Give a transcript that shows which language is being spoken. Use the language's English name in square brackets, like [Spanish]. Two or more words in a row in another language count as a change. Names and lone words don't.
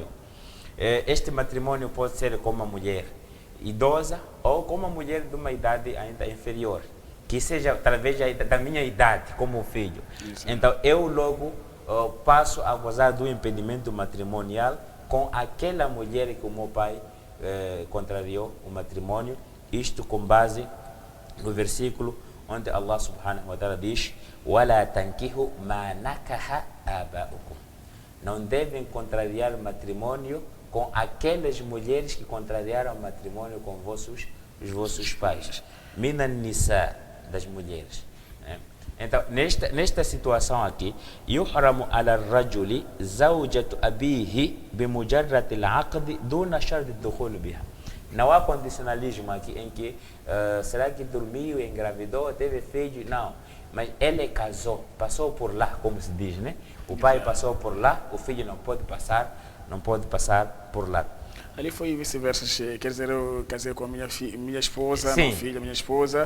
[Portuguese] Este matrimônio pode ser com uma mulher idosa ou com uma mulher de uma idade ainda inferior, que seja talvez da minha idade, como filho. Isso. Então eu logo passo a gozar do impedimento matrimonial com aquela mulher que o meu pai contrariou o matrimônio, isto com base no versículo onde [Arabic] الله سبحانه وتعالى [Portuguese] diz: [Arabic] وَلَا تَنْكِهُ مَا نَكَهَ آبَاؤُكُمْ. [Portuguese] Não devem contrariar matrimônio com aquelas mulheres que contrariaram o matrimônio com os vossos pais. [Arabic] من النساء, [Portuguese] das mulheres. Então, nesta situação aqui, [Arabic] يحرم على الرجل زوجة أبيه بمجرد العقد دون شرط الدخول بها. [Portuguese] Não há condicionalismo aqui em que será que dormiu, engravidou, teve filho? Não. Mas ele casou, passou por lá, como se diz, né? O pai passou por lá, o filho não pode passar por lá. Ali foi vice-versa, quer dizer, eu casei com a minha esposa, minha filha, minha esposa.